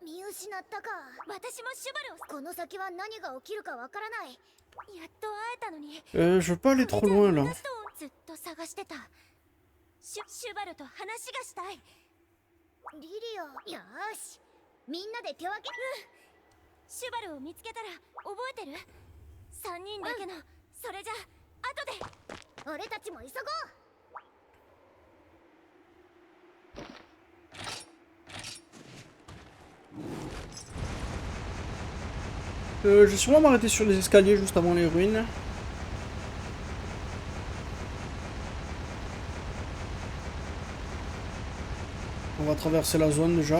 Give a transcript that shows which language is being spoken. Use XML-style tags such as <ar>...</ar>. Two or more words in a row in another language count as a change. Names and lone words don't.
<ja>失ったか。私もシュバルを。この先は何が起きるかわからない。やっと会えたのに。</ja> <fr>Je veux pas aller trop loin là.</fr> <ja>ずっと探してた。シュバルと話がしたい。リリオ、よーし。みんなで手分け。シュバルを見つけたら覚えてる？3人だけの、それじゃ後で。俺たちも急ごう。</ja> <fr>Je vais sûrement m'arrêter sur les escaliers juste avant les ruines. On va traverser la zone déjà.</fr>